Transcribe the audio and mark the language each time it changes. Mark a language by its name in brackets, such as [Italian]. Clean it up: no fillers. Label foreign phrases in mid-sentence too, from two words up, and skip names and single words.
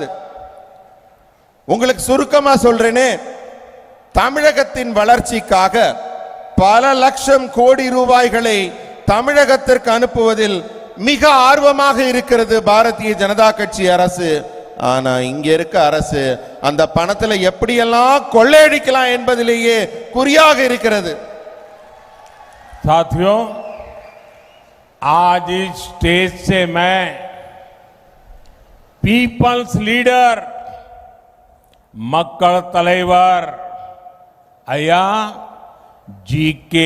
[Tamil] உங்களுக்கு சுருக்கமா சொல்றேனே, தமிழகத்தின் வளர்ச்சிக்காக பல லட்சம் கோடி ரூபாய்களை தமிழகத்திற்கு அனுப்புவதில் மிக ஆர்வமாக இருக்கிறது பாரதிய ஜனதா கட்சி அரசு. ஆனா இங்க இருக்க அரசு அந்த பணத்துல எப்படியெல்லாம் கொள்ளையடிக்கலாம் என்பதிலேயே குறியாக இருக்கிறது. [Hindi] साथियों, आज इस स्टेज से मैं [English] People's Leader [Tamil] மக்கள் தலைவர் [Hindi] अय्या जी.के.